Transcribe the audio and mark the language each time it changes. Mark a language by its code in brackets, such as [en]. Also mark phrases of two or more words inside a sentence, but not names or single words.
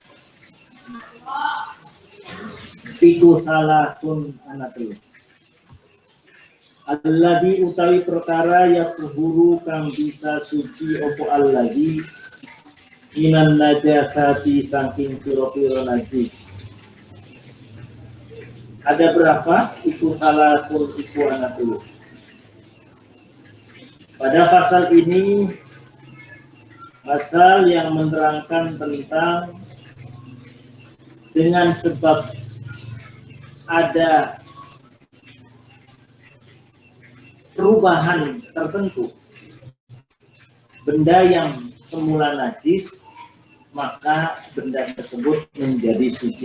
[jv] Iku salatun anatelu. Alladzi utawi perkara yaqhuru kang bisa suci opo [ar] الذي من النجاسة [jv] saking piro-piro najis. [id] Ada berapa? [jv] Iku salatun iku anatelu. [id] Pada pasal ini, pasal yang menerangkan tentang dengan sebab ada perubahan tertentu benda yang semula najis, maka benda tersebut menjadi suci.